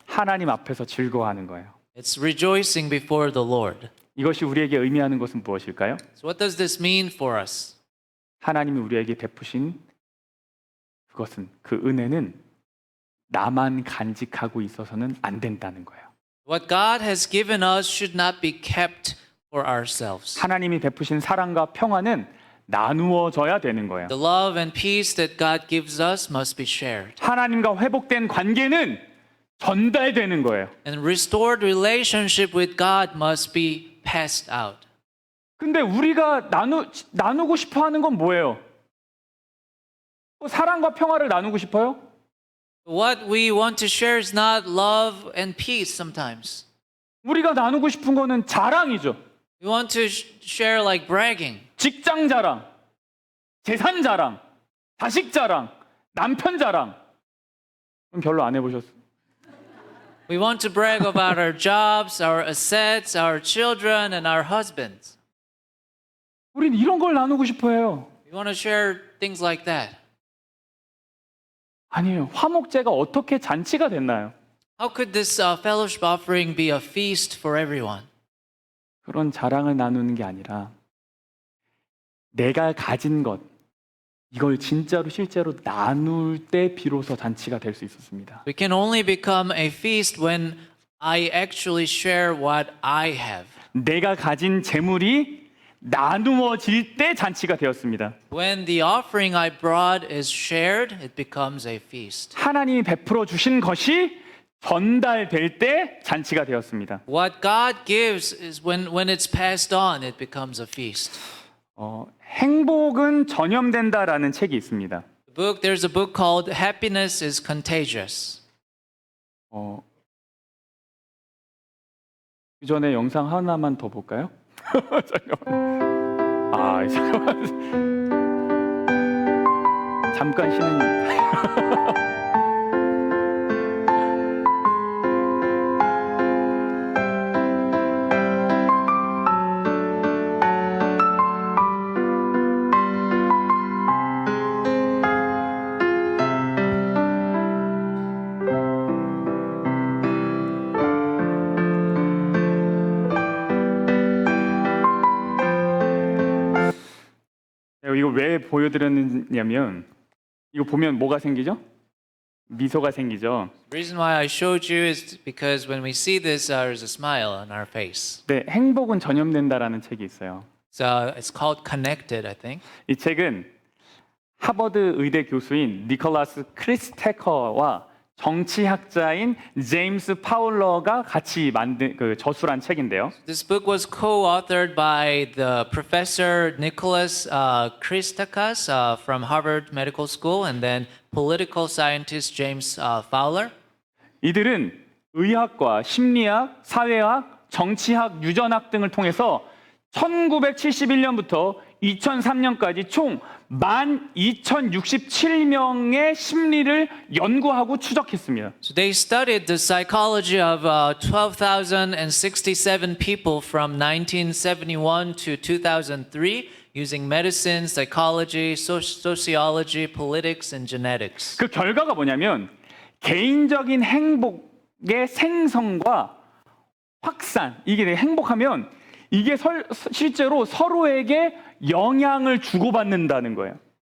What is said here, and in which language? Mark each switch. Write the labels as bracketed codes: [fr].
[ko] 하나님 앞에서 즐거워하는 거예요. [en] It's rejoicing before the Lord. [ko] 이것이 우리에게 의미하는 것은 무엇일까요? [en] So what does this mean for us? [ko] 하나님이 우리에게 베푸신 그것은 그 은혜는 나만 간직하고 있어서는 안 된다는 거예요. [en] What God has given us should not be kept for ourselves. [ko] 하나님이 베푸신 사랑과 평화는 나누어져야 되는 거예요. [en] The love and peace that God gives us must be shared. [ko] 하나님과 회복된 관계는 전달되는 거예요. [en] And restored relationship with God must be passed out. [ko] 근데 우리가 나누고 싶어 하는 건 뭐예요? 사랑과 평화를 나누고 싶어요? [en] What we want to share is not love and peace sometimes. [ko] 우리가 나누고 싶은 거는 자랑이죠. [en] We want to share like bragging. [ko] 직장 자랑, 재산 자랑, 자식 자랑, 남편 자랑. 그럼 별로 안 해보셨어요? [en] We want to brag about our jobs, our assets, our children, and our husbands. [ko] 우린 이런 걸 나누고 싶어 해요. [en] We want to share things like that. [ko] 아니에요. 화목제가 어떻게 잔치가 됐나요? [en] How could this fellowship offering be a feast for everyone? [ko] 그런 자랑을 나누는 게 아니라 내가 가진 것, 이걸 진짜로 실제로 나눌 때 비로소 잔치가 될 수 있었습니다. [en] We can only become a feast when I actually share what I have. [ko] 내가 가진 재물이 나누어질 때 잔치가 되었습니다. [en] When the offering I brought is shared, it becomes a feast. [ko] 하나님이 베풀어 주신 것이 전달될 때 잔치가 되었습니다. [en] What God gives is when it's passed on, it becomes a feast. [ko] 행복은 전염된다라는 책이 있습니다. [en] There's a book called Happiness is Contagious. [ko] 그 전에 영상 하나만 더 볼까요? 잠깐만. 잠깐만. 잠깐 쉬는. 이거 왜 보여드렸냐면 이거 보면 뭐가 생기죠? 미소가 생기죠. [en] The reason why I showed you is because when we see this, there's a smile on our face. [ko] 네, 행복은 전염된다라는 책이 있어요. [en] So it's called Connected, I think. [ko] 이 책은 하버드 의대 교수인 니콜라스 크리스테커와 정치학자인 제임스 파울러가 같이 만든 저술한 책인데요. [en] This book was co-authored by the professor Nicholas Christakis from Harvard Medical School and then political scientist James Fowler. [ko] 이들은 의학과 심리학, 사회학, 정치학, 유전학 등을 통해서 1971년부터 2003년까지 총 12,067명의 심리를 연구하고 추적했습니다. [en] So they studied the psychology of 12,067 people from 1971 to 2003 using medicine, psychology, sociology, politics, and genetics. [ko] 그 결과가 뭐냐면 개인적인 행복의 생성과 확산, 이게 행복하면 이게 실제로 서로에게 영향을 주고받는다는 거예요.